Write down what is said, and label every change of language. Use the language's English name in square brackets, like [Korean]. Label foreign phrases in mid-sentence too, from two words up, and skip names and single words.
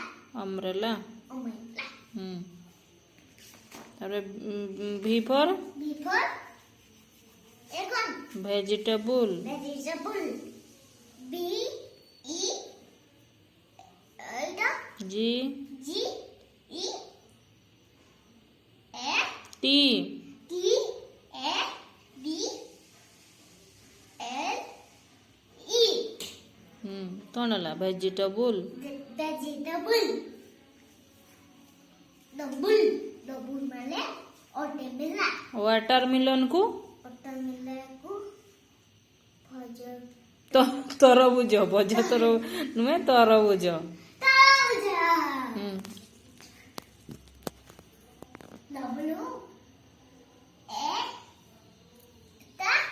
[English] ଅମ୍ବ୍ରେଲା। ଅମେଲା। [Odia] ତାପରେ [English] V for B for [Odia] ଏ କଣ? [English] ଭେଜିଟେବୁଲ୍। Vegetable. B E ଏଇଟା ଜି G E A ଟି T A B L E. [Odia] କ'ଣ ହେଲା? ଭେଜିଟେବୁଲ୍। [English] Vegetable. Double. [Odia] Double ମାନେ ଅଟେମିଲା। ୱାଟରମିଲନ୍କୁ ଅଟେମିଲାକୁ ଭଜ ତରଭୁଜ। ଭଜ ନୁହେଁ, ତରଭୁଜ। ତାଜା। W A ତା